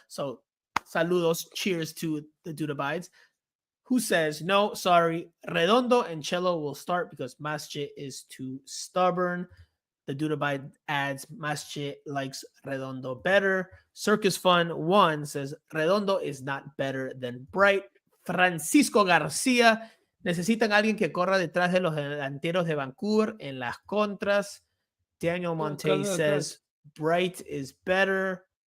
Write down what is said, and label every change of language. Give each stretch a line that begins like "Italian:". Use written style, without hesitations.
English: So saludos, cheers to the Dude Abides, who says, no, sorry, Redondo and Cello will start because Masche is too stubborn. The Dude Abide adds, Masche likes Redondo better. Circus Fun 1 says, Redondo is not better than Bright.
Spanish: Francisco García, necesitan alguien que corra detrás de los delanteros de Vancouver en las contras.
English: Daniel Monte says, Bright is better.